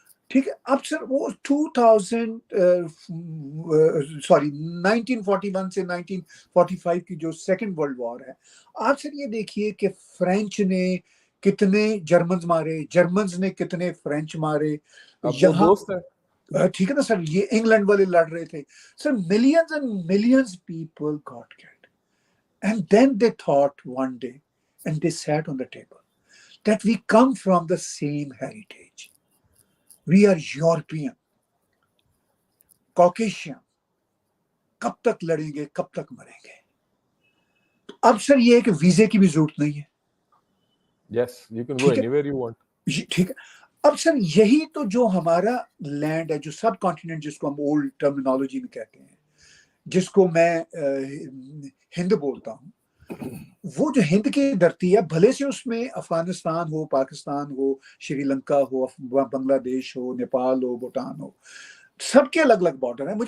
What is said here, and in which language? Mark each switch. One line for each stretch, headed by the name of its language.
Urdu: ٹھیک ہے, اب سر وہ 1941 سے 1945 کی جو سیکنڈ ورلڈ وار ہے, آپ سر یہ دیکھیے کہ فرینچ نے کتنے جرمنز مارے, جرمنز نے کتنے فرینچ مارے. اب وہ یہاں دوست ہیں. ٹھیک ہے نا سر, یہ انگلینڈ والے لڑ رہے تھے سر,
English: Millions and millions people got کilled. And then they thought one day, and they sat on the table, that we come from the same heritage. We are European, Caucasian.
Urdu: کب تک لڑیں گے, کب تک مریں گے. اب سر یہ ہے کہ ویزے کی بھی ضرورت نہیں ہے.
English: Yes, you can go
Urdu: ٹھیک ہے,
English: anywhere you want.
Urdu: ٹھیک ہے. اب سر یہی تو جو ہمارا لینڈ ہے, جو سب کانٹیننٹ جس کو ہم اولڈ ٹرمینالوجی میں کہتے ہیں, جس کو میں ہند بولتا ہوں, وہ جو ہند کی دھرتی ہے, بھلے سے اس میں افغانستان ہو, پاکستان ہو, شری لنکا ہو, بنگلہ دیش ہو, نیپال ہو, بھوٹان ہو, سب کے الگ الگ بارڈر ہیں.